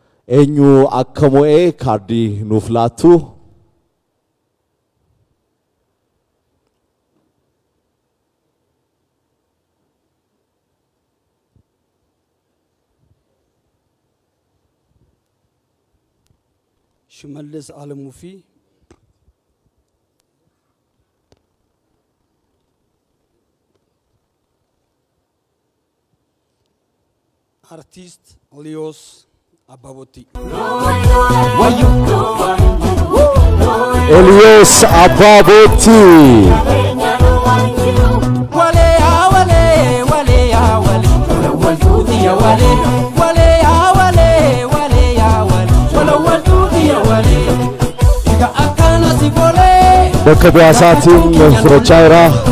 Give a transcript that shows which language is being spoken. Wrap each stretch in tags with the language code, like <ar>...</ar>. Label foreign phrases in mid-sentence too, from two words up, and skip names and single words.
<om>eenyu akka mo'ee kaardii nuuf laattu. ሽመልስ አለሙ ፊ አርቲስት ሊዮስ አባቦቲ ኤልዮስ አባቦቲ bakka biyaasaatiin furachaa jira.</om>